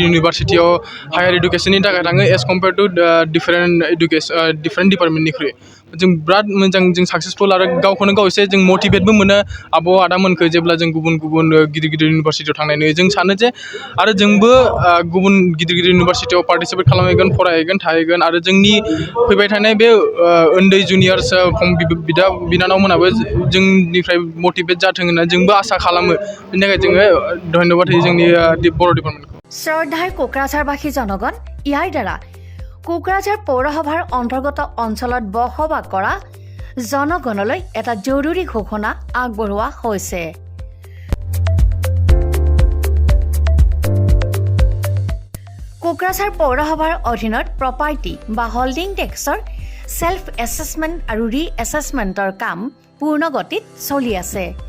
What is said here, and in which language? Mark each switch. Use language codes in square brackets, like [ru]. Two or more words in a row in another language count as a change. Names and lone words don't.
[brx] इउनिभारसिटियाव हायार इडुकेसननि थाखाय थाङो [en] as compare to different [brx] डिपार्टमेन्टनिख्रुइ जों बिराद मोजां जों साक्सेसफुल आरो गावखौनो गाव एसे जों मटिभेटबो मोनो आब' आदामोनखौ जेब्ला जों गुबुन गुबुन गिदिर गिदिर इउनिभारसिटियाव थांनाय नुयो जों सानो जे आरो जोंबो गुबुन गिदिर गिदिर इउनिभारसिटियाव पार्टिसिपेट खालामहैगोन फरायहैगोन थाहैगोन आरो जोंनि फैबाय थानाय बे उन्दै जुनियर्स बिदा बिनानावमोनाबो जोंनिफ्राय मटिभेट जाथों होनना जोंबो आसा खालामो बेनि थाखाय जोङो धन्यबाद होयो जोंनि बर' डिपार्टमेन्टखौ [as] শ্ৰদ্ধাৰ কোকৰাঝাৰবাসী জনগণ ইয়াৰ দ্বাৰা কোকৰাঝাৰ পৌৰসভাৰ অন্তৰ্গত অঞ্চলত বসবাস কৰা জনগণলৈ এটা জৰুৰী ঘোষণা আগবঢ়োৱা হৈছে কোকৰাঝাৰ পৌৰসভাৰ অধীনত প্ৰপাৰ্টি বা [en] holding tax self assessment [as] আৰু [en] re assessment [as] কাম পূৰ্ণ গতিত চলি আছে